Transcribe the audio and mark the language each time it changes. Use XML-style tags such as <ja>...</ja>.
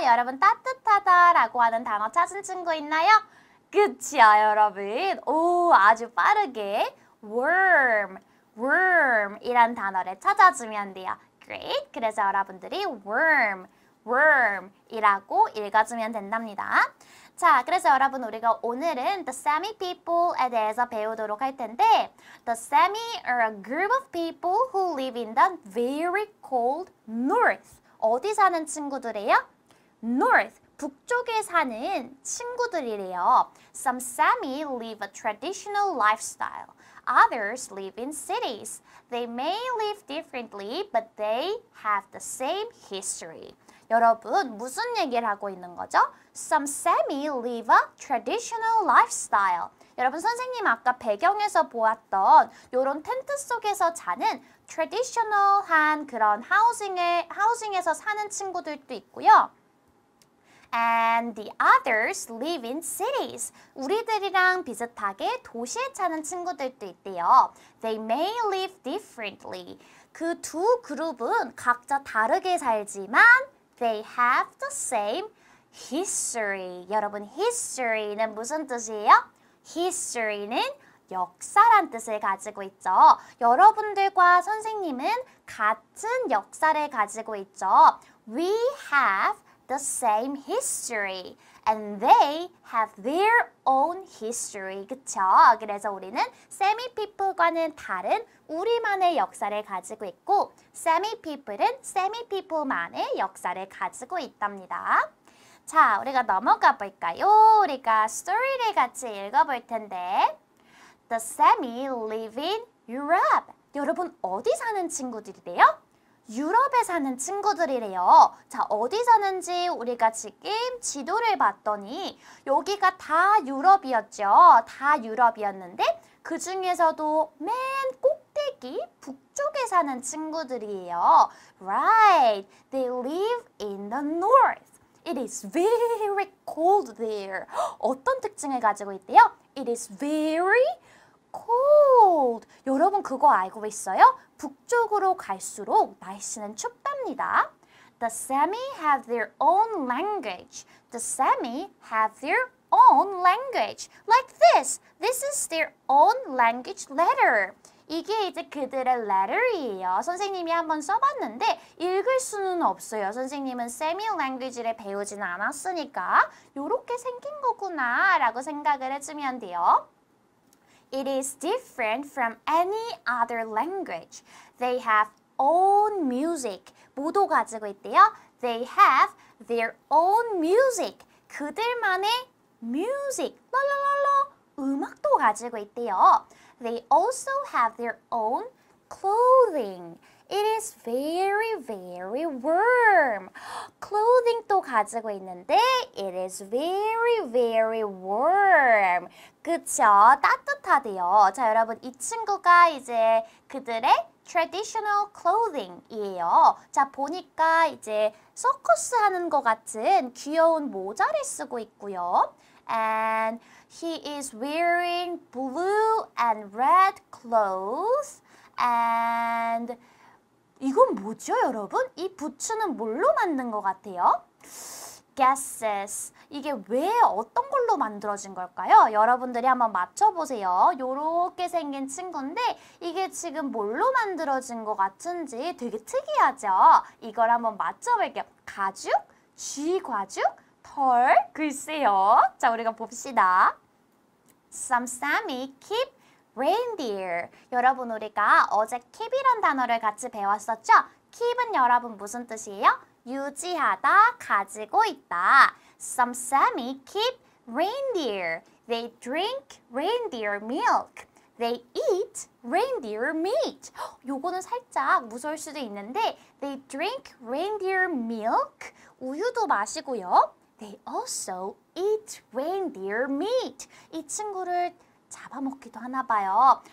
<ko>여러분 따뜻하다 라고 하는 단어 찾은 친구 있나요? 그치요, 여러분. 오, 아주 빠르게 warm 이란 단어를 찾아주면 돼요.</ko> <en>Great.</en> <ko>그래서 여러분들이 worm 이라고 읽어주면 된답니다. 자, 그래서 여러분 우리가 오늘은 the Sami people에 대해서 배우도록 할 텐데</ko> <en>the Sami are a group of people who live in the very cold north.</en> <ko>어디 사는 친구들이에요? North, 북쪽에 사는 친구들이래요.</ko> <en>Some Sami live a traditional lifestyle. Others live in cities. They may live differently, but they have the same history.</en> <ko>여러분, 무슨 얘기를 하고 있는 거죠?</ko> <en>Some Sami live a traditional lifestyle.</en> <ko>여러분, 선생님 아까 배경에서 보았던 이런 텐트 속에서 자는 traditional한 그런 하우징에서 사는 친구들도 있고요.</ko> <en>And the others live in cities.</en> <ko>우리들이랑 비슷하게 도시에 사는 친구들도 있대요.</ko> <en>They may live differently.</en> <ko>그 두 그룹은 각자 다르게 살지만</ko> <en>they have the same history.</en> <ko>여러분, history는 무슨 뜻이에요? history는 역사란 뜻을 가지고 있죠. 여러분들과 선생님은 같은 역사를 가지고 있죠.</ko> <en>We have the same history and they have their own history.</en> <ko>그쵸? 그래서 우리는 Sami people과는 다른 우리만의 역사를 가지고 있고 Sami people은 Sami people만의 역사를 가지고 있답니다. 자, 우리가 넘어가 볼까요? 우리가 스토리를 같이 읽어볼 텐데</ko> <en>The Sami live in Europe.</en> <ko>여러분, 어디 사는 친구들이래요? 유럽에 사는 친구들이래요. 자, 어디 사는지 우리가 지금 지도를 봤더니 여기가 다 유럽이었죠. 다 유럽이었는데 그 중에서도 맨 꼭대기 북쪽에 사는 친구들이에요.</ko> <en>Right. They live in the north. It is very cold there.</en> <ko>어떤 특징을 가지고 있대요?</ko> <en>It is very cold.</en> <ko>여러분 그거 알고 있어요? 북쪽으로 갈수록 날씨는 춥답니다.</ko> <en>The Sami have their own language. The Sami have their own language. Like this. This is their own language letter.</en> <ko>이게 이제 그들의 letter이에요. 선생님이 한번 써봤는데 읽을 수는 없어요. 선생님은 Sami language를 배우지는 않았으니까 이렇게 생긴 거구나 라고 생각을 해주면 돼요.</ko> <en>It is different from any other language. They have own music.</en> <ko>모두 가지고 있대요.</ko> <en>They have their own music.</en> <ko>그들만의 music. 랄랄랄라. 음악도 가지고 있대요.</ko> <en>They also have their own clothing. It is very, very warm.</en> <ko>clothing도 가지고 있는데</ko> <en>it is very, very warm.</en> <ko>그쵸? 따뜻하대요. 자, 여러분 이 친구가 이제 그들의 traditional clothing이에요. 자, 보니까 이제 서커스 하는 것 같은 귀여운 모자를 쓰고 있고요.</ko> <en>And he is wearing blue and red clothes.</en> <ko>And 이건 뭐죠, 여러분? 이 부츠는 뭘로 만든 것 같아요?</ko> <en>Guesses.</en> <ko>이게 왜 어떤 걸로 만들어진 걸까요? 여러분들이 한번 맞춰보세요. 요렇게 생긴 친구인데 이게 지금 뭘로 만들어진 것 같은지 되게 특이하죠? 이걸 한번 맞춰볼게요. 가죽? 쥐가죽? 털? 글쎄요. 자, 우리가 봅시다.</ko> <en>Some Sami keep reindeer.</en> <ko>여러분 우리가 어제 keep이란 단어를 같이 배웠었죠? keep은 여러분 무슨 뜻이에요? 유지하다, 가지고 있다.</ko> <en>Some Sami keep reindeer. They drink reindeer milk. They eat reindeer meat.</en> <ko>요거는 살짝 무서울 수도 있는데</ko> <en>They drink reindeer milk.</en> <ko>우유도 마시고요.</ko> <en>They also eat reindeer meat.</en> <ko>이 친구를 잡아먹기도 하나 봐요.</ko>